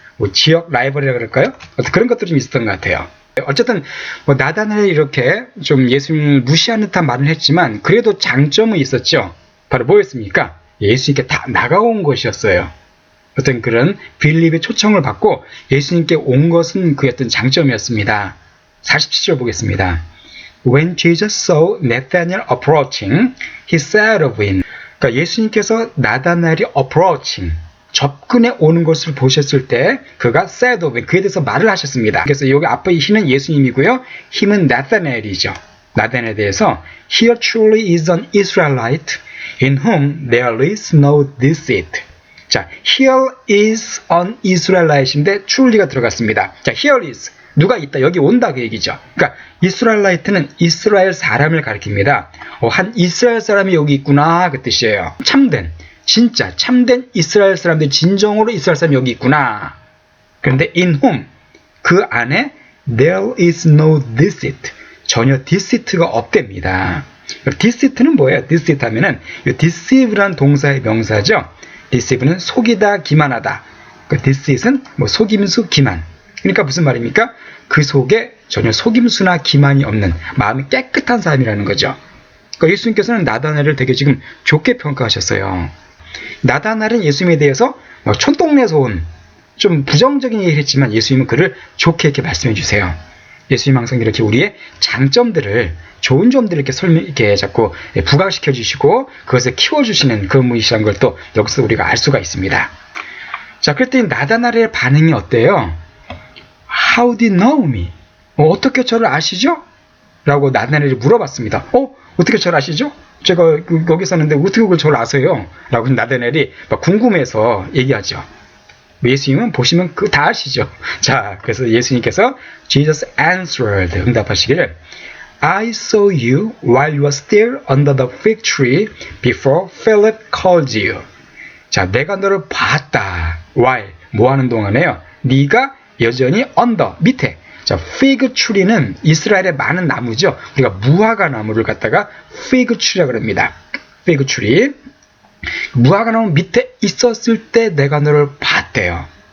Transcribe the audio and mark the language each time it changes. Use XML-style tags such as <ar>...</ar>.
<ko>뭐 지역 라이벌이라 그럴까요? 그런 것들이 좀 있었던 것 같아요. 어쨌든 뭐 나단을 이렇게 좀 예수님을 무시하는 듯한 말을 했지만 그래도 장점은 있었죠. 바로 뭐였습니까? 예수님께 다 나가온 것이었어요. 어떤 그런 빌립의 초청을 받고 예수님께 온 것은 그 어떤 장점이었습니다. 47절 보겠습니다.</ko> <en>When Jesus saw Nathanael approaching, he said of him.</en> <ko>그러니까 예수님께서 나다나엘이 approaching, 접근해 오는 것을 보셨을 때 그가</ko> <en>said of him,</en> <ko>그에 대해서 말을 하셨습니다. 그래서 여기 앞에 he는 예수님이고요. him은 나다나엘이죠. 나다나엘에 대해서</ko> <en>Here truly is an Israelite in whom there is no deceit.</en> <ko>자,</ko> <en>here is an Israelite</en> <ko>인데 truly가 들어갔습니다. 자, here is 누가 있다, 여기 온다 그 얘기죠. 그러니까 이스라엘라이트는 이스라엘 사람을 가리킵니다. 한 이스라엘 사람이 여기 있구나 그 뜻이에요. 참된, 진짜 참된 이스라엘 사람들, 진정으로 이스라엘 사람이 여기 있구나. 그런데 in whom, 그 안에</ko> <en>there is no deceit,</en> <ko>전혀 deceit가 없답니다. deceit는 뭐예요? deceit 하면은 deceive라는 동사의 명사죠. deceive는 속이다, 기만하다. deceit은 뭐 속임수, 기만. 그러니까 무슨 말입니까? 그 속에 전혀 속임수나 기만이 없는 마음이 깨끗한 사람이라는 거죠. 그러니까 예수님께서는 나다나엘을 되게 지금 좋게 평가하셨어요. 나다나엘은 예수님에 대해서 촌동네에서 온 좀 부정적인 얘기를 했지만 예수님은 그를 좋게 이렇게 말씀해 주세요. 예수님 항상 이렇게 우리의 장점들을, 좋은 점들을 이렇게 자꾸 부각시켜 주시고 그것을 키워주시는 그런 분이시라는 걸 또 여기서 우리가 알 수가 있습니다. 자, 그랬더니 나다나엘의 반응이 어때요?</ko> <en>How did you know me?</en> <ko>어떻게 저를 아시죠? 라고 나다나엘이 물어봤습니다. 어떻게 저를 아시죠? 제가 여기 있었는데 어떻게 그걸 저를 아세요? 라고 나다나엘이 궁금해서 얘기하죠. 예수님은 보시면 그거 다 아시죠. 자, 그래서 예수님께서</ko> <en>Jesus answered,</en> <ko>응답하시기를</ko> <en>I saw you while you were still under the fig tree before Philip called you.</en> <ko>자, 내가 너를 봤다. while, 뭐 하는 동안에요? 네가 여전히 under, 밑에. 자, fig tree는 이스라엘의 많은 나무죠. 우리가 무화과 나무를 갖다가 fig tree라고 합니다. fig tree. 무화과 나무 밑에 있었을 때 내가 너를 봤대요.</ko>